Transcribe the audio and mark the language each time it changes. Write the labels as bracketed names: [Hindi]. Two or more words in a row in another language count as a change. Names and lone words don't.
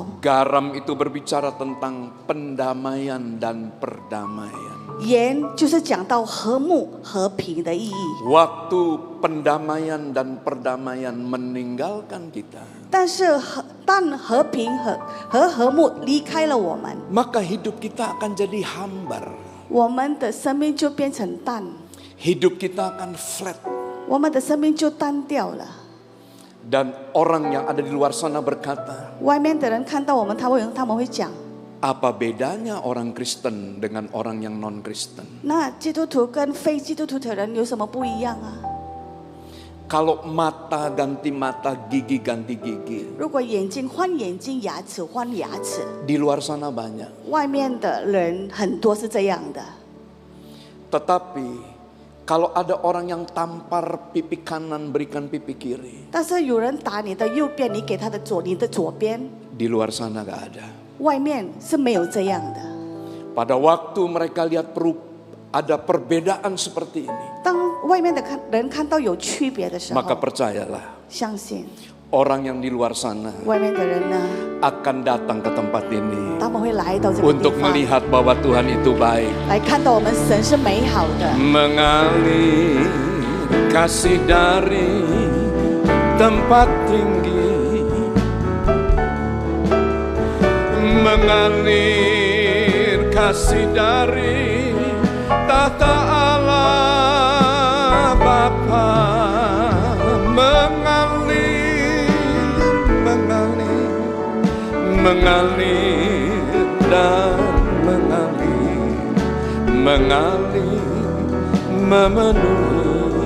[Indonesian] Garam itu berbicara tentang pendamaian dan perdamaian. [Chinese] 盐就是讲到和睦、和平的意义。 [Indonesian] Waktu pendamaian dan perdamaian meninggalkan kita, [Chinese] 但是当和平和和睦离开了我们， [Indonesian] maka hidup kita akan jadi hambar. [Chinese] 我们的生命就变成淡， [Indonesian] Hidup kita akan flat. [Chinese] 我们的生命就单调了。 [Indonesian] Dan orang yang ada di luar sana berkata, [Chinese] 外面的人看到我们，他们会讲， [Indonesian] apa bedanya orang Kristen dengan orang yang non-Kristen? [Chinese] 那基督徒跟非基督徒的人有什么不一样啊？ [Indonesian] Kalau mata ganti mata, gigi ganti gigi, [Chinese] 如果眼睛换眼睛，牙齿换牙齿， [Indonesian] di luar sana banyak. [Chinese] 外面的人很多是这样的。 [Indonesian] Tetapi kalau ada orang yang tampar pipi kanan berikan pipi kiri, [Chinese] 但是有人打你的右边，你给他的你的左边， [Indonesian] di luar sana gak ada. [Chinese] 外面是没有这样的。 [Indonesian] Pada waktu mereka lihat ada perbedaan seperti ini, [Chinese] 当外面的人看到有区别的时候， [Indonesian] maka percayalah, [Chinese] 相信 [Indonesian] orang yang di luar sana [Chinese] 外面的人呢， [Indonesian] akan datang ke tempat ini [Chinese] 他们会来到这个地 [Indonesian] untuk [Chinese] 方， [Indonesian] melihat bahwa Tuhan itu baik. [Chinese] 来看到我们神是美好的。 [Indonesian] Mengalir kasih dari tempat tinggi, mengalir kasih dari tahta Allah Bapa, mengalir dan mengalir memenuhi.